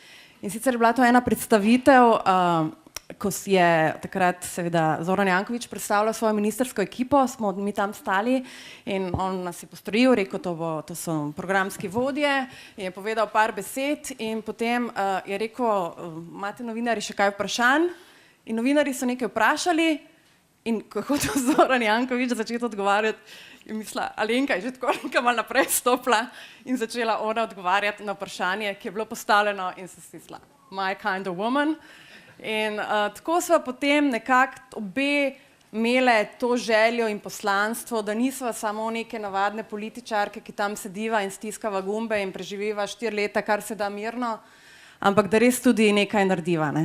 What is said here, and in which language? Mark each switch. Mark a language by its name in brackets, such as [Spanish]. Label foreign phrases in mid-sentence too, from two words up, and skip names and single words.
[Slovenian] In sicer je bila to ena predstavitev ko je takrat seveda Zoran Janković predstavljal svojo ministersko ekipo, smo mi tam stali in on nas je postrojil, rekel, to so programski vodje, je povedal par besed in potem je rekel, imate novinarji še kaj vprašanj? In novinarji so nekaj vprašali in kako to Zoran Janković začeti odgovarjati, je mislila, Alenka je že tako nekaj malo naprej stopila in začela ona odgovarjati na vprašanje, ki je bilo postavljeno in se stisla, [English] my kind of woman. [Slovenian] In tako sva potem nekako obe imele to željo in poslanstvo, da nisva samo neke navadne političarke, ki tam sediva in stiskava gumbe in preživiva 4 leta, kar se da mirno, ampak da res tudi nekaj narediva, ne.